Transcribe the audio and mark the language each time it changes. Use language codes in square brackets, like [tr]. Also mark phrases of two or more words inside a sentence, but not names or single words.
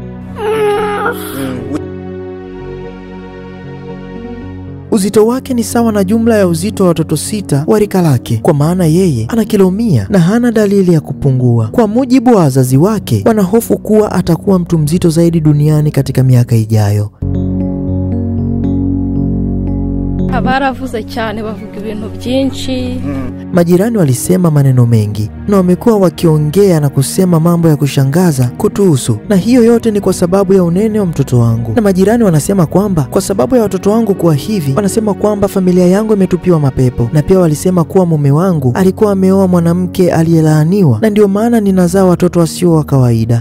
[sw] Uzito wake ni sawa na jumla ya uzito wa watoto 6 wa rika lake, kwa maana yeye ana kilo 100 na hana dalili ya kupungua. Kwa mujibu wa wazazi wake, wanahofu kuwa atakuwa mtu mzito zaidi duniani katika miaka ijayo. [rw] Baravuze cyane, bavuga ibintu byinshi. [sw] Majirani walisema maneno mengi na wamekuwa wakiongea na kusema mambo ya kushangaza kutuhusu, na hiyo yote ni kwa sababu ya unene wa mtoto wangu. Na majirani wanasema kwamba kwa sababu ya watoto wangu kuwa hivi, wanasema kwamba familia yangu imetupiwa mapepo, na pia walisema kuwa mume wangu alikuwa ameoa mwanamke aliyelaaniwa na ndio maana ninazaa watoto wasio wa kawaida.